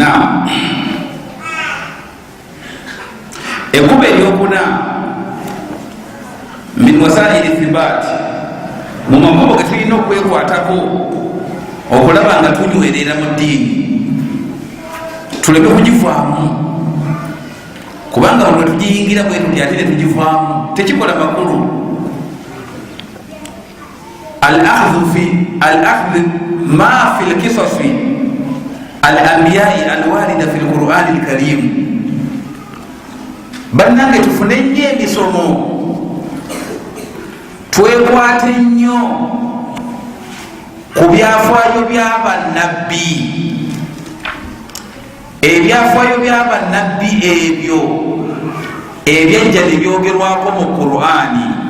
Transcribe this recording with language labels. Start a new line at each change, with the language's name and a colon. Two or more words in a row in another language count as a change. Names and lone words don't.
Ganda: ekkuba eryokuna
Arabic: من وسائل الثبات,
Ganda: mu makubo ge tulina okwekwatako okulaba nga tunywerera mu ddiini, tuleme kugivaamu, kubanga bwe tugiyingira bwe tuti ate ne tugivaamu tekikola makulu.
Arabic: الأخذ ما في القصص الأنبياء الواردة في القرآن الكريم.
Ganda: bannange tufune nnyo emisomo, twekwate nnyo ku byafaayo by'abannabbi, ebyafaayo by'abannabbi ebyo ebyejja ne byogerwako mu qur'ani.